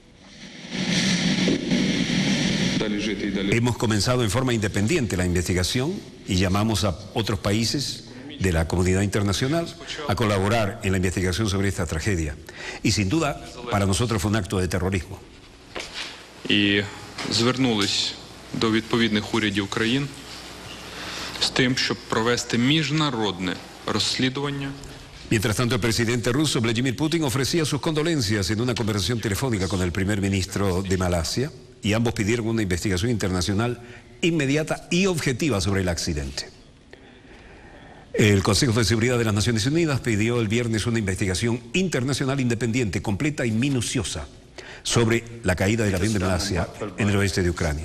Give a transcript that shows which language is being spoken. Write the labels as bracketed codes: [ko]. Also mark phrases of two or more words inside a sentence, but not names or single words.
[es] Hemos comenzado en forma independiente la investigación y llamamos a otros países de la comunidad internacional a colaborar en la investigación sobre esta tragedia. Y sin duda, para nosotros fue un acto de terrorismo. [uk] І звернулись до відповідних урядів країн з тим, щоб провести міжнародне розслідування. [es] Mientras tanto, el presidente ruso Vladimir Putin ofrecía sus condolencias en una conversación telefónica con el primer ministro de Malasia, y ambos pidieron una investigación internacional inmediata y objetiva sobre el accidente. El Consejo de Seguridad de las Naciones Unidas pidió el viernes una investigación internacional independiente, completa y minuciosa sobre la caída del avión de Malasia en el oeste de Ucrania.